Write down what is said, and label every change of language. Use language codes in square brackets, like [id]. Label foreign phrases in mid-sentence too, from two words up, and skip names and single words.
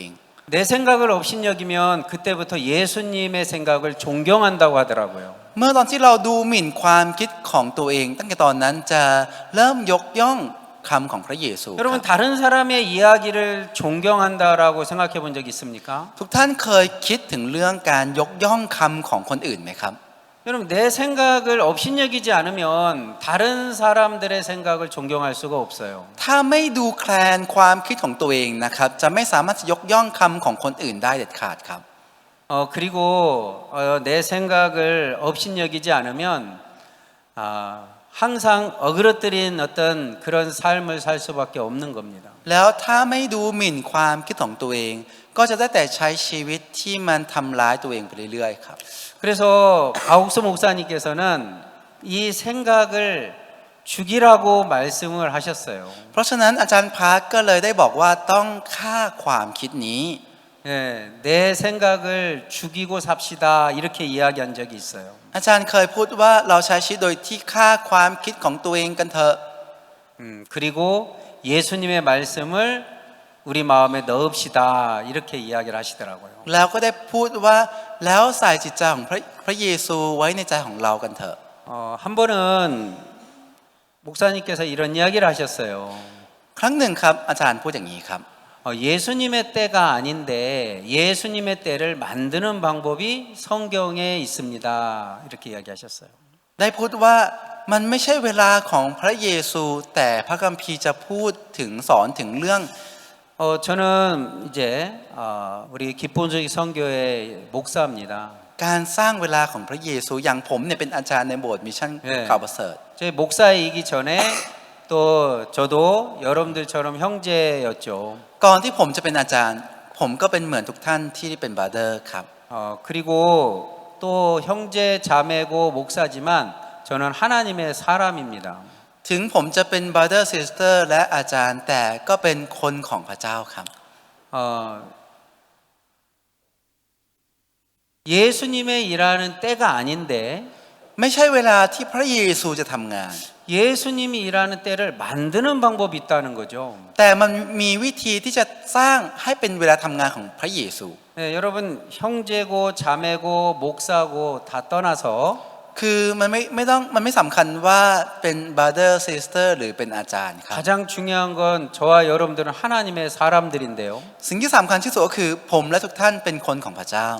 [ko] 내 생각을 업신여기면 그때부터 예수님의 생각을 존경한다고 하더라고요. [th] เมื่อตอนที่เราดูหมิ่นความคิดของตัวเองตั้งแต่ตอนนั้นจะเริ่มยกย่องคำของพระเยซู [ko] 여러분 다른 사람의 이야기를 존경한다라고 생각해 본 적 있습니까? [th] ทุกท่านเคยคิดถึงเรื่องการยกย่องคำของคนอื่นไหมครับ [ko] 여러분 내 생각을 업신여기지 않으면 다른 사람들의 생각을 존경할 수가 없어요. [th] ถ้าไม่ดูแคลนความคิดของตัวเองนะครับจะไม่สามารถจะยกย่องคำของคนอื่นได้เด็ดขาดครับ [ko] 그리고 내 생각을 업신여기지 않으면 항상 어그러뜨린 어떤 그런 삶을 살 수밖에 없는 겁니다. [th] แล้วถ้าไม่ดูหมิ่นความคิดของตัวเองก็จะได้แต่ใช้ชีวิตที่มันทำร้ายตัวเองไปเรื่อยๆครับ [ko] 그래서 바옥수 목사님께서는 이 생각을 죽이라고 말씀을 하셨어요. [th] เพราะฉะนั้นอาจารย์พาร์คก็เลยได้บอกว่าต้องฆ่าความคิดนี้ [ko] 예, 내 생각을 죽이고 삽시다 이렇게 이야기한 적이 있어요. [th] อาจารย์เคยพูดว่าเราใช้ชีวิตโดยที่ฆ่าความคิดของตัวเองกันเถอะ [ko] 그리고 예수님의 말씀을 우리 마음에 넣읍시다 이렇게 이야기를 하시더라고요. [th] แล้วก็ได้พูดว่าแล้วใส่จิตใจของพระเยซูไว้ในใจของเรากันเถอะ [ko] 한 번은 목사님께서 이런 이야기를 하셨어요. [th] ครั้งหนึ่งครับอาจารย์พูดอย่างนี้ครับ [ko] 예수님의 때가 아닌데 예수님의 때를 만드는 방법이 성경에 있습니다. 이렇게 이야기하셨어요. [th] ได้พูดว่ามันไม่ใช่เวลาของพระเยซูแต่พระคัมภีร์จะพูดถึงสอนถึงเรื่อง [ko] 저는 이제 우리 기본주의 선교회 목사입니다. [th] การสร้างเวลาของพระเยซูอย่างผมเนี่ยเป็นอาจารย์ในโบสถ์มิชชั่นข่าวประเสริฐ [ko] 제 목사이기 전에 또 저도 여러분들처럼 형제였죠. [th] ก่อนที่ผมจะเป็นอาจารย์ผมก็เป็นเหมือนทุกท่านที่เป็นบราเดอร์ครับ [ko] 그리고 또 형제 자매고 목사지만 저는 하나님의 사람입니다. [th] ถึงผมจะเป็น [en] brother sister [th] และอาจารย์แต่ก็เป็นคนของพระเจ้าครับ [ko] 예수님의 일하는 때가 아닌데 [th] ไม่ใช่เวลาที่พระเยซูจะทำงาน [ko] 예수님이 일하는 때를 만드는 방법이 있다는 거죠. [th] แต่มันมีวิธีที่จะสร้างให้เป็นเวลาทำงานของพระเยซู [ko] 네, 여러분 형제고 자매고 목사고 다 떠나서 [th] คือมันไม่สำคัญว่าเป็น [en] brother sister [th] หรือเป็นอาจารย์ครับ [ko] 가장 중요한 건 저와 여러분들은 하나님의 사람들인데요. [th] สิ่งที่สำคัญที่สุดก็คือผมและทุกท่านเป็นคนของพระเจ้า